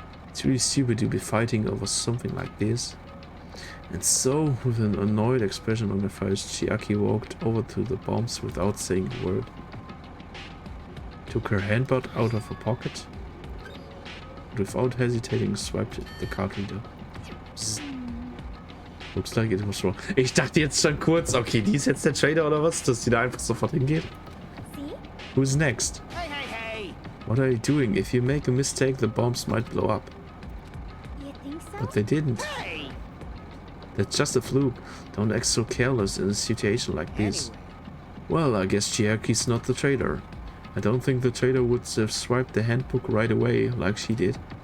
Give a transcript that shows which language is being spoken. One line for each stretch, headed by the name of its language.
English: It's really stupid to be fighting over something like this. And so, with an annoyed expression on her face, Chiaki walked over to the bombs without saying a word. Took her handbag out of her pocket, and without hesitating swiped the card reader. Psst. Looks like it was wrong.
German: Ich dachte jetzt schon kurz, okay, die ist jetzt der Trader oder was, dass die da einfach sofort hingeht.
English: See? Who's next? Hey. What are you doing? If you make a mistake, the bombs might blow up. You think so? But they didn't. Hey. That's just a fluke. Don't act so careless in a situation like this. Anyway, Well, I guess Chiaki's not the traitor. I don't think the traitor would have swiped the handbook right away, like she did.